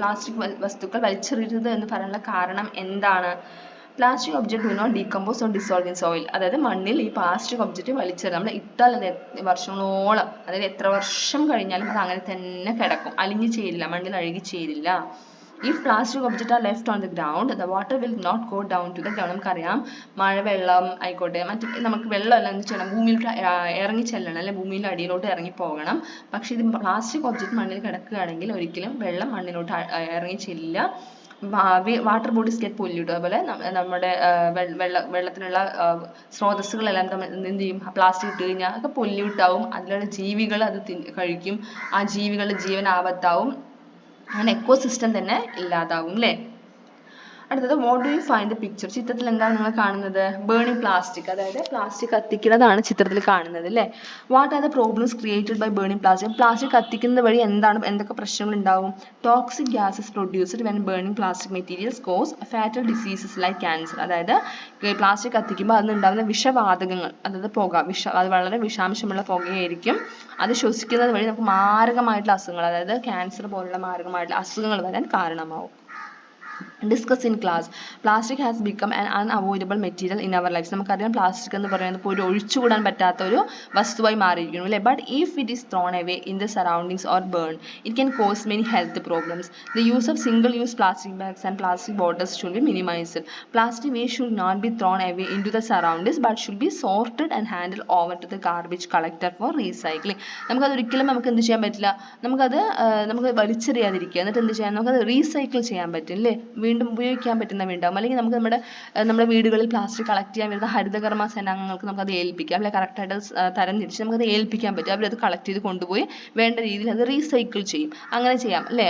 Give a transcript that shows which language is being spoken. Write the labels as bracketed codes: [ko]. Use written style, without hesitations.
[ml] Plastic വസ്തുക്കൾ വലിച്ചെറിയരുത് എന്ന് പറയാനുള്ള കാരണം എന്താണ്? [en] Plastic object do not decompose or dissolve in soil. [ml] അതായത് മണ്ണിൽ ഈ പ്ലാസ്റ്റിക് ഒബ്ജക്റ്റ് വലിച്ചെറിയാം. നമ്മൾ ഇട്ടാൽ അത് വർഷങ്ങളോളം, അതായത് എത്ര വർഷം കഴിഞ്ഞാലും അത് അങ്ങനെ തന്നെ കിടക്കും, അലിഞ്ഞു ചേരില്ല, മണ്ണിൽ അഴുകി ചേരില്ല. [en] If plastic objects are left on the ground, the water will not go down to the ground. [ml] നമുക്കറിയാം മഴവെള്ളം ആയിക്കോട്ടെ, മറ്റ് നമുക്ക് വെള്ളമെല്ലാം എന്ത് ചെയ്യണം? ഭൂമിയിൽ ഇറങ്ങി ചെല്ലണം അല്ലെ, ഭൂമിയിൽ അടിയിലോട്ട് ഇറങ്ങി പോകണം. പക്ഷെ ഇത് പ്ലാസ്റ്റിക് ഒബ്ജക്റ്റ് മണ്ണിൽ കിടക്കുകയാണെങ്കിൽ ഒരിക്കലും വെള്ളം മണ്ണിലോട്ട് ഇറങ്ങി ചെല്ലില്ല. [en] Water bodies get pollute. [ml] അതുപോലെ നമ്മുടെ വെള്ളത്തിനുള്ള സ്രോതസ്സുകളെല്ലാം എന്ത് ചെയ്യും? പ്ലാസ്റ്റിക് ഇട്ട് കഴിഞ്ഞാൽ അതൊക്കെ പൊല്യൂട്ട് ആവും. അതിലുള്ള ജീവികൾ അത് കഴിക്കും. ആ ജീവികളുടെ ജീവൻ ആപത്താവും. അങ്ങനെ എക്കോസിസ്റ്റം തന്നെ ഇല്ലാതാവും അല്ലേ? അടുത്തത് [en] What do you find the picture. [ml] ചിത്രത്തിൽ എന്താണ് നിങ്ങൾ കാണുന്നത്? ബേണിംഗ് പ്ലാസ്റ്റിക്, അതായത് പ്ലാസ്റ്റിക് കത്തിക്കുന്നതാണ് ചിത്രത്തിൽ കാണുന്നത് അല്ലേ? [en] What are the problems created by burning plastic. [ml] Plastic കത്തിക്കുന്നത് വഴി എന്തൊക്കെ പ്രശ്നങ്ങൾ ഉണ്ടാവും? [en] Toxic gases produced when burning plastic materials cause fatal diseases like cancer. [ml] അതായത് പ്ലാസ്റ്റിക് കത്തിക്കുമ്പോൾ അതിനുണ്ടാകുന്ന വിഷവാതകങ്ങൾ, അതായത് പുക, അത് വളരെ വിഷാംശമുള്ള പുകയായിരിക്കും. അത് ശ്വസിക്കുന്നത് വഴി നമുക്ക് മാരകമായിട്ടുള്ള അസുഖങ്ങൾ, അതായത് ക്യാൻസർ പോലുള്ള മാരകമായിട്ടുള്ള അസുഖങ്ങൾ വരാൻ കാരണമാവും. [en] Discuss in class. Plastic has become an unavoidable material in our lives. [ml] നമുക്കറിയാം പ്ലാസ്റ്റിക് എന്ന് പറയുന്നത് ഇപ്പോൾ ഒരു ഒഴിച്ചുകൂടാൻ പറ്റാത്ത ഒരു വസ്തുവായി മാറിയിരിക്കുന്നു അല്ലേ? [en] But if it is thrown away in the surroundings or burned, it can cause many health problems. The use of single-use plastic bags and plastic bottles should be minimized. Plastic waste should not be thrown away into the surroundings but should be sorted and handed over to the garbage collector for recycling. [ml] നമുക്കത് ഒരിക്കലും നമുക്ക് എന്ത് ചെയ്യാൻ പറ്റില്ല? നമുക്ക് വലിച്ചെറിയാതിരിക്കുക, എന്നിട്ട് എന്ത് ചെയ്യാൻ? നമുക്കത് റീസൈക്കിൾ ചെയ്യാൻ പറ്റും അല്ലേ? വീണ്ടും ഉപയോഗിക്കാൻ പറ്റുന്നവ ഉണ്ടാവും. അല്ലെങ്കിൽ നമുക്ക് നമ്മുടെ വീടുകളിൽ പ്ലാസ്റ്റിക് കളക്ട് ചെയ്യാൻ വരുന്ന ഹരിതകർമ്മ സേനാംഗങ്ങൾക്ക് നമുക്കത് ഏൽപ്പിക്കാം അല്ലെ? കറക്റ്റായിട്ട് തരം തിരിച്ച് നമുക്കത് ഏൽപ്പിക്കാൻ പറ്റും. അവരത് കളക്ട് ചെയ്ത് കൊണ്ടുപോയി വേണ്ട രീതിയിൽ അത് റീസൈക്കിൾ ചെയ്യും. അങ്ങനെ ചെയ്യാം അല്ലേ?